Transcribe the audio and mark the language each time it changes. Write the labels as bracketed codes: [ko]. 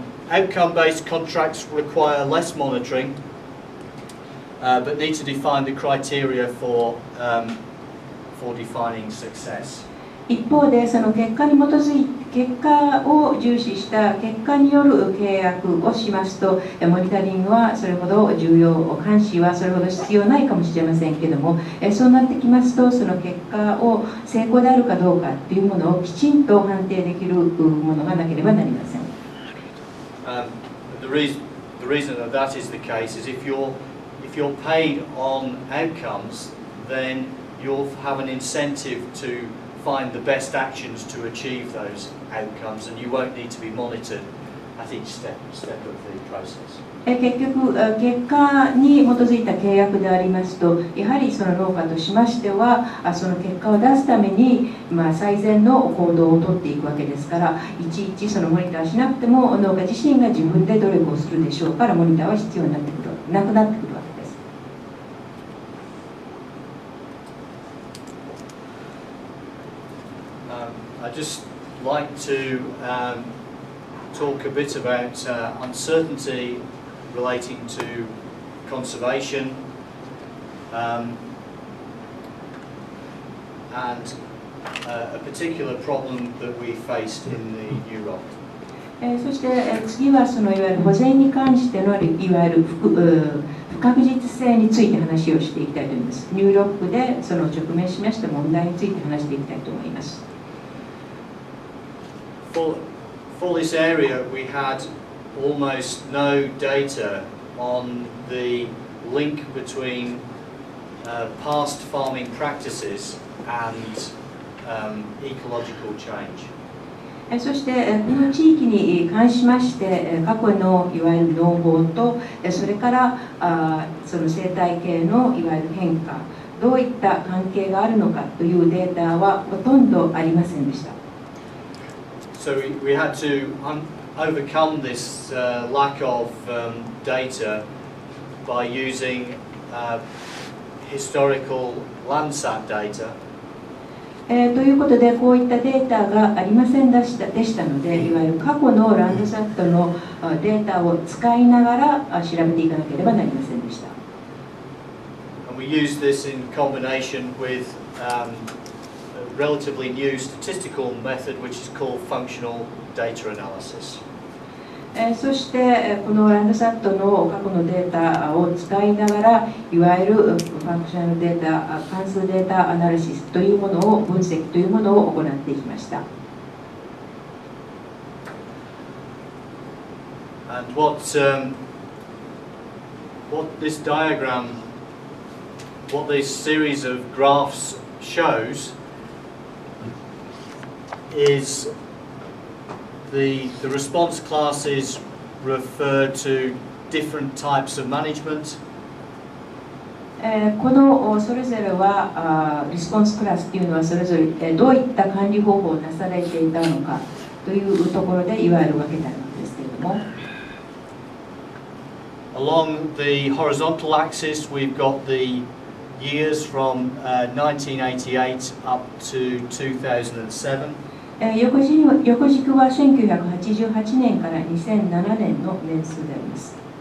[en] Outcome-based contracts require less monitoring, but need to define the criteria for defining success. [ja] 一方で、その結果に基づいて、結果を重視した結果による契約をしますと、モニタリングはそれほど重要、監視はそれほど必要ないかもしれませんけれども、そうなってきますと、その結果を成功であるかどうかというものをきちんと判定できるものがなければなりません。 [en] The reason that is the case is if you're paid on outcomes, then you'll have an incentive to find the best actions to achieve those outcomes, and you won't need to be monitored at each step of the process. [ja] 結局、結果に基づいた契約でありますと、やはりその農家としましては、その結果を出すために、最善の行動をとっていくわけですから、いちいちそのモニターしなくても、農家自身が自分で努力をするでしょうから、モニターは必要になってくる、なくなってくるわけです。 [en] I'd just like to talk a bit about uncertainty relating to conservation and a particular problem that we faced in the New Rock. [ja] そして次はそのいわゆる保全に関してのいわゆる不確実性について話をしていきたいと思います。ニューロックでその直面しました問題について話していきたいと思います。 [en] For this area, we had almost no data on the link between past farming practices and ecological change. [ja] そしてこの地域に関しまして過去のいわゆる農法とそれからその生態系のいわゆる変化、どういった関係があるのかというデータはほとんどありませんでした。 [en] So we had to overcome this lack of data by using historical Landsat data. [ja] ということで、こういったデータがありませんでしたので、いわゆる過去のランドサットのデータを使いながら調べていかなければなりませんでした。 [en] And we used this in combination with a relatively new statistical method which is called functional data analysis. [ja] そしてこのランドサットの過去のデータを使いながら、いわゆるファンクショナルデータ、関数データアナリシスというものを分析というものを行っていきました。 [en] And what this diagram, what this series of graphs shows is the response classes refer to different types of management. [ja] このそれぞれはリスポンスクラスというのはそれぞれどういった管理方法をなされていたのかというところでいわゆる分けてあるわけですけれども、 [en] Along the horizontal axis, we've got the years from 1988 up to 2007. [ja] 横軸は1988年から2007年の年数であります。